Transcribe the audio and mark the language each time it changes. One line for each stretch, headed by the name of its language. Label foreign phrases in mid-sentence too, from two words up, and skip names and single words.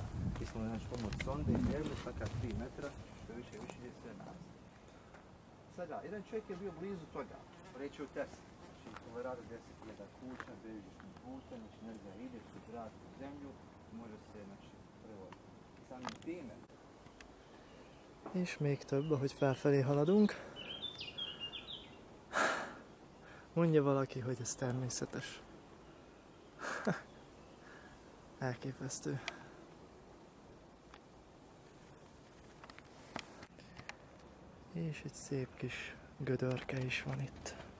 Bosnian: Mi smo znači pomoć sonde i mjerili svaka 3 metra, što više ide sve raste. Sada, jedan čovjek je bio blizu toga, reći u Tesla, znači tolerada 10.000 kuća, bežičnim putem, znači energija ide kroz zrak u zemlju, može se znači prevoditi. Samim time,
Hungarian: És még több, ahogy felfelé haladunk. Mondja valaki, hogy ez természetes. Elképesztő. És egy szép kis gödörke is van itt.